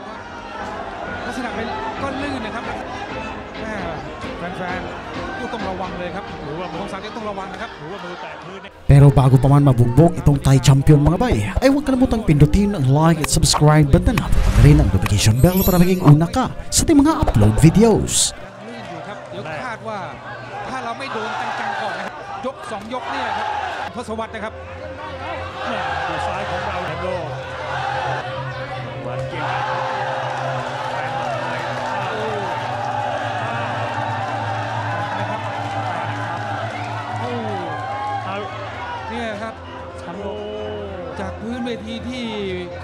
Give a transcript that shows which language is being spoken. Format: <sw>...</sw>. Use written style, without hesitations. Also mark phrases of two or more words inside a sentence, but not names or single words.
<tl>Pero bago pa man mabugbog itong</tl> <en>Thai champion</en> <tl>mga bay, ay huwag kalimutang pindutin ang like at</tl> <en>subscribe button</en> <tl>at rin ang</tl> <en>notification bell</en> <tl>para maging una ka sa ating mga</tl> <en>upload videos.</en> <th>เดี๋ยวคาดว่าถ้าเราไม่โดนจังๆก่อนนะครับยก2 ยกเนี่ยครับทศวรรษนะครับดูซ้ายของเราแลมโลวันเก่งเนี่ยครับจากพื้นเวทีที่ค่</th>